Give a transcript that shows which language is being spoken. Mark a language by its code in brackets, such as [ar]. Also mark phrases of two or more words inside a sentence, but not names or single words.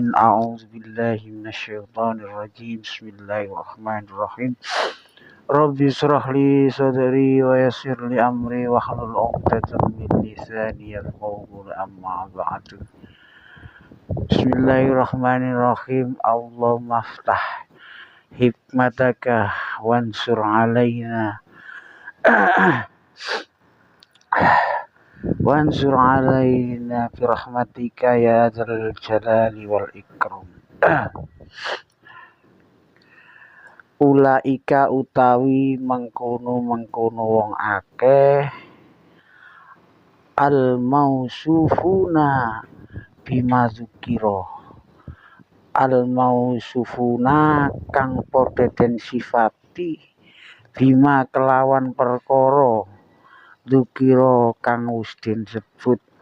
[ar] أعوذ بالله من الشيطان الرجيم بسم الله الرحمن الرحيم. رب اشرح لي صدري ويسر لي أمري واحلل عقدة من لساني يفقهوا قولي أما بعد. بسم الله الرحمن الرحيم. اللهم افتح حكمتك وانشر علينا برحمتك يا ذا الجلال والإكرام. [jv] Ulaika utawi mengkono wong akeh [ar] الموصوفون بما ذكر, الموصوفون [jv] kang padha den sifati bima kelawan perkara dzukira kang wis den sebut.